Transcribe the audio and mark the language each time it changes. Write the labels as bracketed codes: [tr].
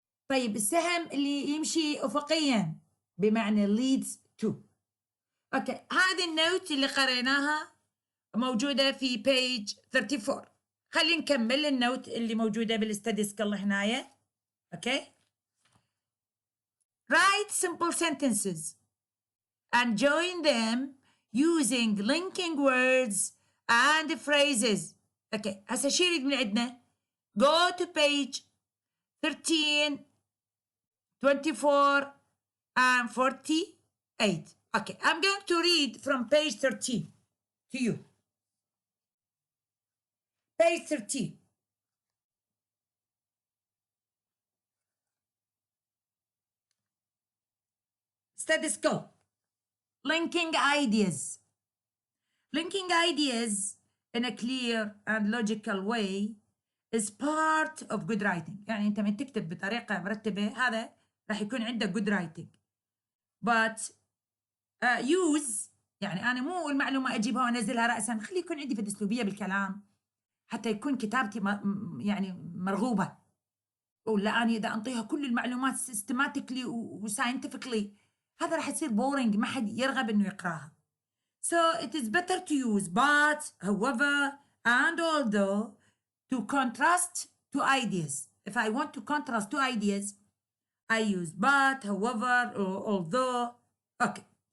[ar] طيب السهم اللي يمشي أفقيا بمعنى [en] leads to. [ar] أوكي، هذه النوت اللي قريناها موجودة في page 34. خلينا نكمل النوت اللي موجودة بالستدي سكيل هنايا. أوكي. [en] Write simple sentences and join them using linking words and phrases. Okay, [ar] هسه شو يريد من عندنا؟ [en] Go to page 13, 24 and 48. Okay, I'm going to read from page 13 to you. Page 13. Study skill. Linking ideas. Linking ideas in a clear and logical way is part of good writing. [ar] يعني أنت من تكتب بطريقة مرتبة هذا راح يكون عندك [en] good writing. But use، [ar] يعني أنا مو المعلومة أجيبها وأنزلها رأسا، خلي يكون عندي في الأسلوبية بالكلام حتى يكون كتابتي يعني مرغوبة. ولا أنا إذا أنطيها كل المعلومات systematically وscientifically هذا راح يصير boring، ما حد يرغب إنه يقراها. [en] So it is better to use but, however, and although to contrast two ideas. If I want to contrast two ideas, I use but, however, or although. Okay.